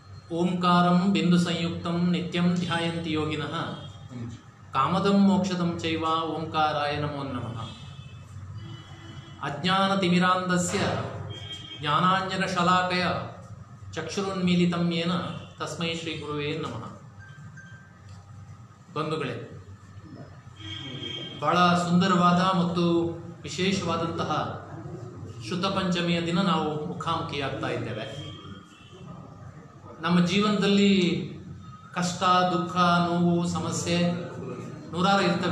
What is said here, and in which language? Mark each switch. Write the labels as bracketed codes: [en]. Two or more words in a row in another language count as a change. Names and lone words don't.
[sa] ಓಂಕಾರಂ ಬಿಂದು ಸಂಯುಕ್ತಂ ನಿತ್ಯಂ ಧ್ಯಾಯಂತಿ ಯೋಗಿನಃ ಕಾಮದಂ ಮೋಕ್ಷದಂ ಚೈವ ಓಂಕಾರಾಯ ನಮೋ ನಮಃ. ಅಜ್ಞಾನತಿಮಿರಾಂಧಸ್ಯ ಜ್ಞಾನಾಂಜನಶಲಾಕಯ ಚಕ್ಷುರುನ್ಮೀಲಿತಂ ಯೇನ ತಸ್ಮೈ ಶ್ರೀ ಗುರುವೇ ನಮಃ. [kn] ಬಂಧುಗಳೇ, ಬಹಳ ಸುಂದರವಾದ ಮತ್ತು ವಿಶೇಷವಾದಂತಹ ಶುದ್ಧ ಪಂಚಮಿಯ ದಿನ ನಾವು ಮುಖಾಮುಖಿಯಾಗ್ತಾ ಇದ್ದೇವೆ. ನಮ್ಮ ಜೀವನದಲ್ಲಿ ಕಷ್ಟ, ದುಃಖ, ನೋವು, ಸಮಸ್ಯೆ ನೂರಾರು ಇರ್ತವೆ.